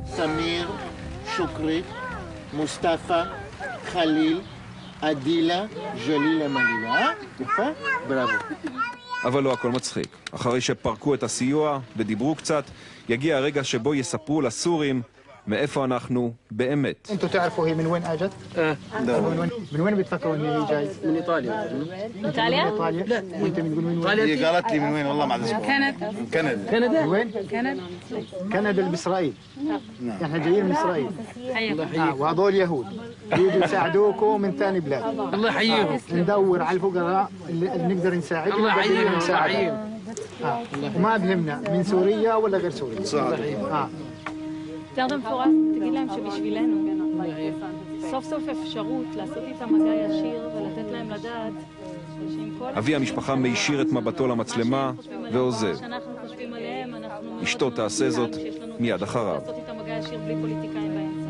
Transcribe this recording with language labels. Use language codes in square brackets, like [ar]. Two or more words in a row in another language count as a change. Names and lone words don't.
[he] סמיר, שוקרי, מוסטפא, חליל, עדילה, ג'לילה מלילה. יפה? בראבו. אבל לא הכל מצחיק. אחרי שפרקו את הסיוע ודיברו קצת, יגיע הרגע שבו יספרו לסורים מאיפה אנחנו באמת. [ar] انتوا تعرفوا هي من وين اجت؟ من وين بتفكروا ان هي جاي؟ من ايطاليا. [he] איטליה? [ar] من ايطاليا؟ وانت من وين؟ هي قالت لي من وين والله ما عاد كندا. كندا من وين؟ كندا. كندا باسرائيل. احنا جايين من اسرائيل. حياكم. وهذول يهود يجوا يساعدوكم من ثاني بلاد. الله يحييهم. ندور على الفقراء اللي نقدر نساعدهم. الله يحييهم. الله يحييهم. وما بهمنا من سوريا ولا غير سوريا. صح. [he] יותר במפורט, תגיד להם שבשבילנו סוף סוף אפשרות לעשות איתם מגע ישיר ולתת להם לדעת שעם כל... אבי המשפחה מישיר את מבטו למצלמה ועוזב. אשתו תעשה זאת מיד אחריו. לעשות איתם מגע ישיר בלי פוליטיקאים באמצע.